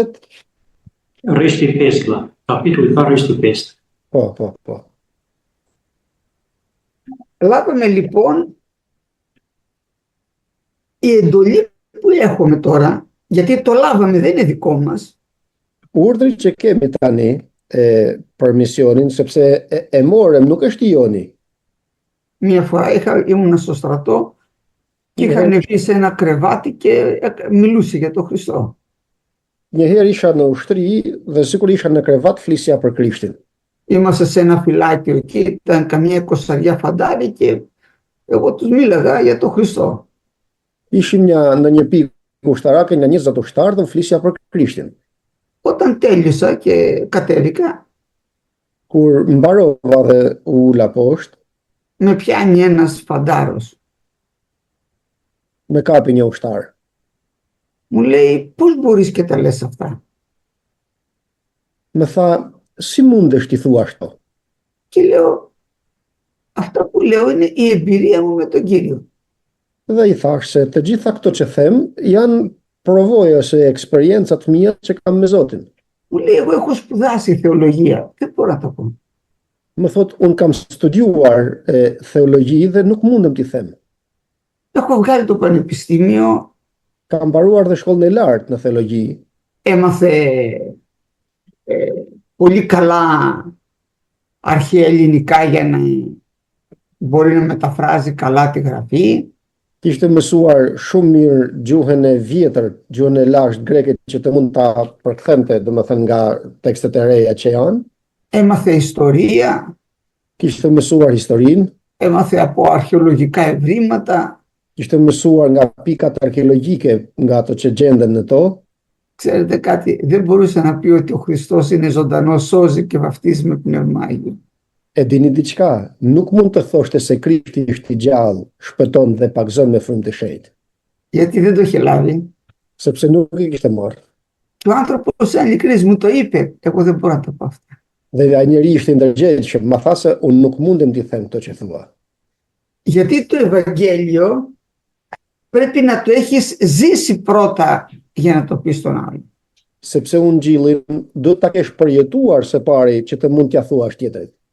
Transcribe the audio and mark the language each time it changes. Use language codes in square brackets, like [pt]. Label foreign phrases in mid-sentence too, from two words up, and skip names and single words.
[sq] Rishti 5, vëlla. Kapitulli i parë, rishti 5. Po. [el] Λάβαμε λοιπόν η εντολή που έχουμε τώρα, γιατί το λάβαμε δεν είναι δικό μας. [sq] Urdhri që kemi tani për misionin, sepse e morëm, nuk është i joni. [el] Μια φορά ήμουν στο στρατό και είχα ανεβεί σε ένα κρεβάτι και μιλούσε για τον Χριστό. [sq] Një herë isha në ushtri dhe sikur isha në krevat flisja për Krishtin. [el] Είμαστε σε ένα φυλάκιο εκεί, ήταν καμιά 20 φαντάρι και εγώ τους μίλαγα για τον Χριστό. [sq] Ishim në një pikë ushtarake, nga 20 ushtarë dhe flisja për Krishtin. [el] Όταν τέλειωσα και κατέβηκα, [sq] Kur mbarova dhe u ula poshtë, [el] με πιάνει ένας φαντάρος. [sq] me kapi një ushtar. [el] Μου λέει, πώς μπορείς και τα λες αυτά? [sq] Më tha, si mundesh t'i thua ashtu? [el] Και λέω, αυτά που λέω είναι η εμπειρία μου με τον Κύριο. [sq] Dhe i thash se të gjitha këto që them janë provojë ose eksperiencat mia që kam me Zotin. [el] Μου λέει, εγώ έχω σπουδάσει θεολογία. Δεν μπορώ να το πω. [sq] Më thot, unë kam studiuar theologji dhe nuk mundem t'i them. [el] Έχω βγάλει το πανεπιστήμιο, [sq] Kam mbaruar dhe shkollën e lartë në theologji, [el] έμαθε πολύ καλά αρχαία ελληνικά για να μπορεί να μεταφράζει καλά τη γραφή. [sq] kishte mësuar shumë mirë gjuhën e vjetër, gjuhën e lashtë greke që të mund ta përkthente, domethënë nga tekstet e reja që janë. [el] Έμαθε ιστορία, [sq] Kishte mësuar historinë, [el] έμαθε από αρχαιολογικά ευρήματα. [sq] kishte mësuar nga pikat arkeologjike, nga ato që gjenden në to. [el] Ξέρετε κάτι, δεν μπορούσε να πει ότι ο Χριστός είναι ζωντανός, σώζει και βαφτίζει με πνεύμα Άγιο. [sq] E dini diçka, nuk mund të thoshte se Krishti është i gjallë, shpëton dhe pagzon me frymë të shenjtë, [el] Γιατί δεν το είχε λάβει. [sq] sepse nuk i kishte marrë. [el] Και ο άνθρωπος ειλικρινής μου το είπε, εγώ δεν μπορώ να το πω αυτά. [sq] Dhe ai njeri ishte i ndërgjegjshëm, ma tha se unë nuk mundem t'i them këto që thua. [el] Γιατί το Ευαγγέλιο πρέπει να το έχεις ζήσει πρώτα για να το πεις στον άλλο. [sq] Sepse ungjillin do ta kesh përjetuar së pari që të mund t'ja thuash tjetrit.